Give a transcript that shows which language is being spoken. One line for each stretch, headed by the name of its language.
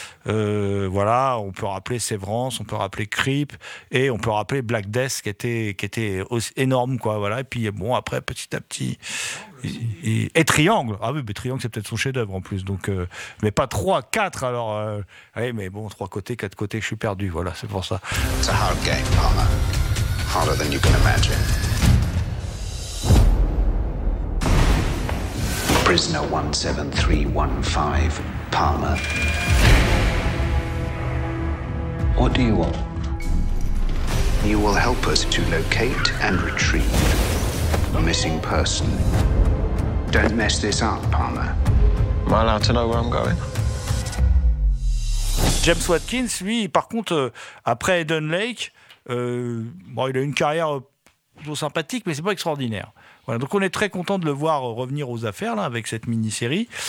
French: Voilà, on peut rappeler Severance, on peut rappeler Creep, et on peut rappeler Black Death qui était aussi énorme, quoi. Voilà, et puis bon, après petit à petit. Et Triangle. Ah oui, mais Triangle, c'est peut-être son chef-d'œuvre en plus. Donc, mais pas 3, 4. Alors, oui, mais bon, 3 côtés, 4 côtés, je suis perdu. Voilà, c'est pour ça. C'est un
English: hard game, Palmer. Harder than you can imagine. Prisoner 17315, Palmer. What do you want? You will help us to locate and retrieve a missing person. Don't mess this up, Palmer. Am I allowed to know where I'm going?
French: James Watkins, lui, par contre, après Eden Lake, il a une carrière plutôt sympathique, mais c'est pas extraordinaire. Voilà, donc on est très content de le voir revenir aux affaires là, avec cette mini-série.